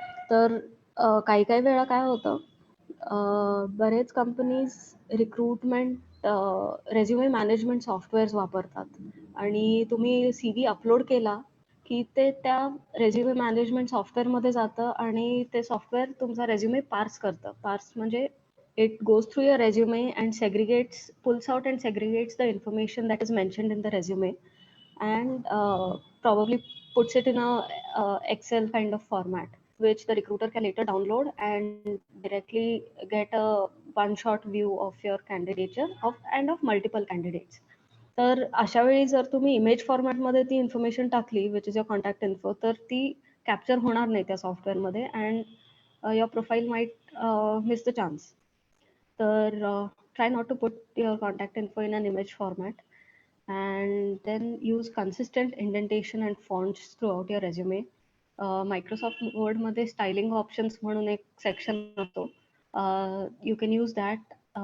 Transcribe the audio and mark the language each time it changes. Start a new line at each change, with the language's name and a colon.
Marathi: तर काही काही वेळा काय होतं, बरेच companies recruitment resume management softwares वापरतात, आणि तुम्ही CV अपलोड केला की ते त्या रेझ्युमे मॅनेजमेंट सॉफ्टवेअरमध्ये जातं, आणि ते सॉफ्टवेअर तुमचा रेझ्युमे पार्स करतं. पार्स म्हणजे
English: it goes through your resume and pulls out and segregates the information that is mentioned in the resume, and probably puts it in a Excel kind of format, which the recruiter can later download and directly get a one-shot view of your candidature and of multiple candidates.
Marathi: तर अशा वेळी जर तुम्ही image फॉर्मॅटमध्ये ती information टाकली,
English: which is your contact info,
Marathi: तर ती कॅप्चर होणार नाही त्या सॉफ्टवेअरमध्ये,
English: And your profile might miss the chance.
Marathi: तर
English: try not to put your contact info in an image format, and then use consistent indentation and fonts throughout your resume. Microsoft Word मध्ये styling options
Marathi: म्हणून एक section असतो.
English: You can use that.